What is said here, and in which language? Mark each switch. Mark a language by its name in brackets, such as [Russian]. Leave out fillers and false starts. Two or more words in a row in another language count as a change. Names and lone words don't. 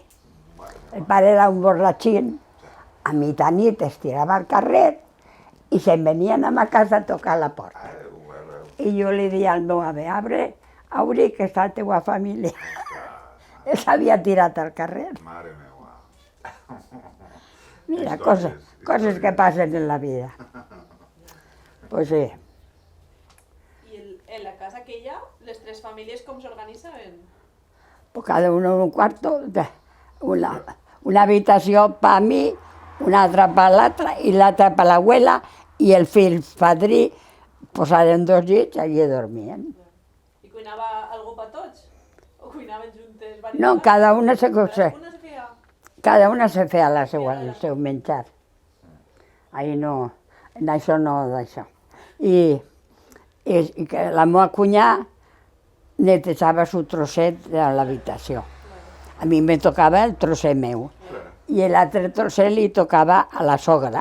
[Catalan] El pare era un borratxín, a mitjanit es tirava al carrer i se'n venien a ma casa a tocar la porta. I jo li deia al meu ave, obri que està la teua família. S'havia tirat al carrer. Mare meva. Mira, Històries, coses que passen en la vida. [Spanish] Pues sí. Y en la casa aquella, las 3 familias, ¿cómo se organizaban? Pues cada uno en un cuarto, [Catalan] una habitació per mi, una altra per l'altra i l'altra per l'abuela i el fill padrí posaren 2 llits i allí dormien. [Spanish] ¿Y cuinaba algo para todos? ¿O cuinaban juntes? varias No, [Catalan] vegades? cada una se Cada una se feia... feia el seu menjar. [Spanish] Ahí no, [Catalan] en això no d'això. I que la meva cunyada netejava su trosset de l'habitació. A mi me tocava el trosset meu. I l'altre trosset li tocava a la sogra.